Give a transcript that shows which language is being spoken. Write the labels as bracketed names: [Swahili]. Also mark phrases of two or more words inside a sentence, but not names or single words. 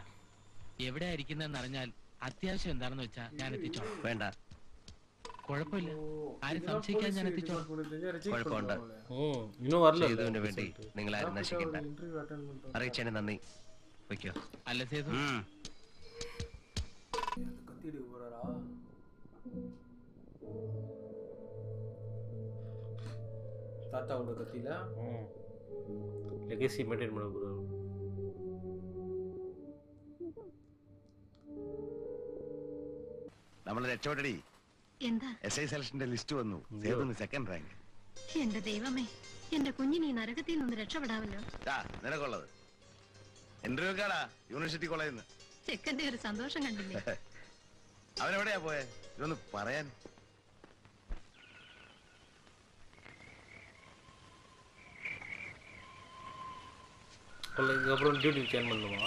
[Malayalam] എവിടെയാ ഇരിക്കുന്നതെന്ന് അറിഞ്ഞാൽ അത്യാവശ്യം എന്താണെന്ന് വെച്ചാ ഞാൻ എത്തിച്ചോളാം. വേണ്ട, കുഴപ്പമില്ല, ആരും സംശയിക്കാൻ ഞാൻ എത്തിച്ചോളാം. കുഴപ്പമുണ്ട്. സേതുവിന് വേണ്ടി നിങ്ങൾ ആരും നശിക്കണ്ട. അറിയിച്ചതിന് നന്ദി. വയ്ക്കോ. അല്ല സേതു, [Tamil] கத்திட்டு போறாரா? தாத்தாவோட கத்தியில லெகசி மெயின்டைன் பண்ண போறாரு. [Malayalam] നമ്മൾ രക്ഷപ്പെട്ടടി. എന്താ? SI സെലക്ഷന്റെ ലിസ്റ്റ് വന്നു. സേതുവിന് സെക്കൻഡ് റാങ്ക്. എന്റെ ദൈവമേ, എന്റെ കുഞ്ഞിന് ഈ നരകത്തിൽ നിന്ന് രക്ഷപ്പെടാമല്ലോ. നിനക്കുള്ളത് ഇന്റർവ്യൂ കാടാ, യൂണിവേഴ്സിറ്റി കോളേജിൽ നിന്ന്. ചെക്കന്റെ ഒരു സന്തോഷം കണ്ടില്ലേ? അവനെവിടെയാ പോയെ? ഇതൊന്ന് പറയാൻ. [Tamil] இதுக்கப்புறம் டியூட்டி ஜாயின் பண்ணுமா?